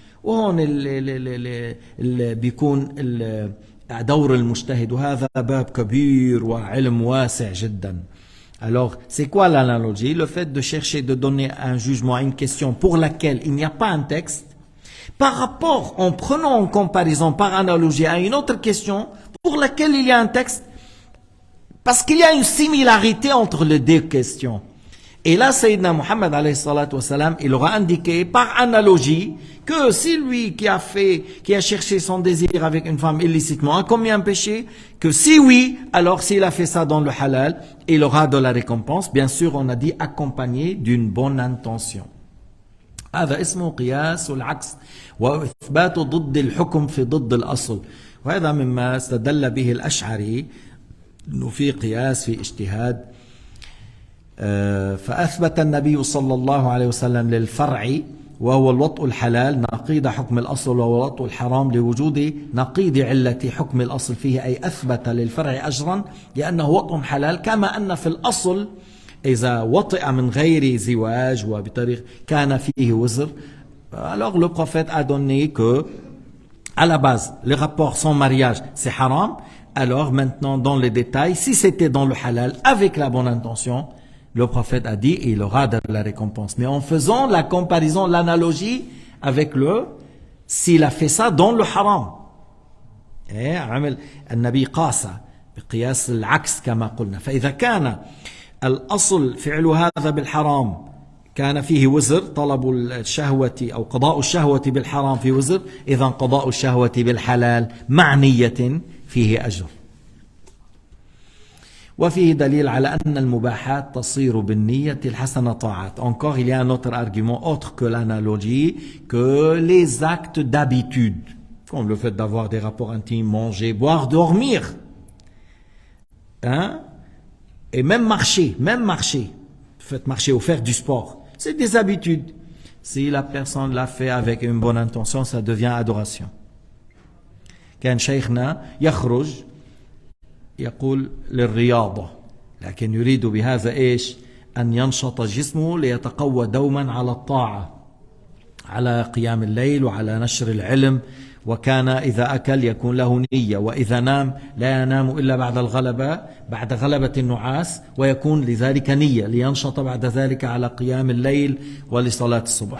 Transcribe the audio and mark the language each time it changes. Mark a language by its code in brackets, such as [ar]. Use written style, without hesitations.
[ar] وهون اللي بيكون دور المجتهد، وهذا باب كبير وعلم واسع جدا. [fr] Alors, c'est quoi l'analogie? Le fait de chercher de donner un jugement à une question pour laquelle il n'y a pas un texte, par rapport, en prenant en comparaison par analogie à une autre question pour laquelle il y a un texte, parce qu'il y a une similarité entre les deux questions. Et là, Sayyidina Muhammad alayhi salatu wassalam, il aura indiqué par analogie que si lui qui a cherché son désir avec une femme illicitement a commis un péché, que si oui, alors s'il a fait ça dans le halal, il aura de la récompense. Bien sûr, on a dit accompagné d'une bonne intention. [ar] هذا اسمه قياس العكس وإثبات ضد الحكم في ضد الأصل، وهذا مما استدل به الأشعري أنه في قياس في اجتهاد. فأثبت النبي صلى الله عليه وسلم للفرع وهو الوطء الحلال نقيض حكم الأصل وهو الوطء الحرام لوجود نقيض علة حكم الأصل فيه، أي أثبت للفرع أجرا لأنه وطء حلال، كما أن في الأصل إذا وطئ من غير زواج وبطريق كان فيه وزر. [fr] Alors le prophète a donné que à la base les rapports sans mariage c'est haram. Alors maintenant dans les détails, si c'était dans le halal avec la bonne intention, le prophète a dit il aura de la récompense. Mais en faisant la comparaison, l'analogie avec s'il a fait ça dans le haram. [ar] عمل النبي قاس بقياس العكس كما قلنا. فإذا كان الأصل فعل هذا بالحرام كان فيه وزر، طلب الشهوة أو قضاء الشهوة بالحرام في وزر، إذا قضاء الشهوة بالحلال مع نية فيه أجر. وفيه دليل على أن المباحات تصير بالنية الحسنة طاعات. [fr] Encore il y a un autre argument autre que l'analogie, que les actes d'habitude, comme le fait d'avoir des rapports intimes, manger, boire, dormir, et même marcher, fait marcher ou faire du sport, c'est des habitudes. Si la personne l'a fait avec une bonne intention, ça devient adoration. [ar] كان شيخنا يخرج يقول للرياضة، لكن يريد بهذا إيش؟ أن ينشط جسمه ليتقوى دوما على الطاعة، على قيام الليل وعلى نشر العلم. وكان إذا أكل يكون له نية، وإذا نام لا ينام إلا بعد الغلبة، بعد غلبة النعاس، ويكون لذلك نية لينشط بعد ذلك على قيام الليل ولصلاة الصبح.